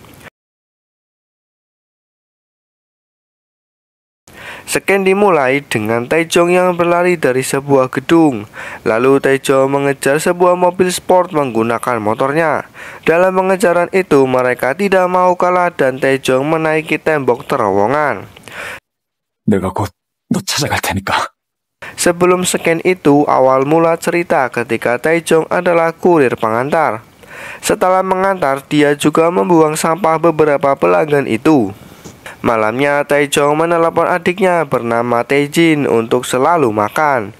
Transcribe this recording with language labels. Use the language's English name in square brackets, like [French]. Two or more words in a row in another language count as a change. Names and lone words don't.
[Indonesian] Scan dimulai dengan Taejong yang berlari dari sebuah gedung. Lalu Taejong mengejar sebuah mobil sport menggunakan motornya. Dalam pengejaran itu mereka tidak mau kalah dan Taejong menaiki tembok terowongan. [Korean] 내가 곧 너 찾아갈 테니까. [Indonesian] Sebelum scan itu, awal mula cerita ketika Taejong adalah kurir pengantar. Setelah mengantar, dia juga membuang sampah beberapa pelanggan itu. Malamnya Taejong menelepon adiknya bernama Taejin untuk selalu makan.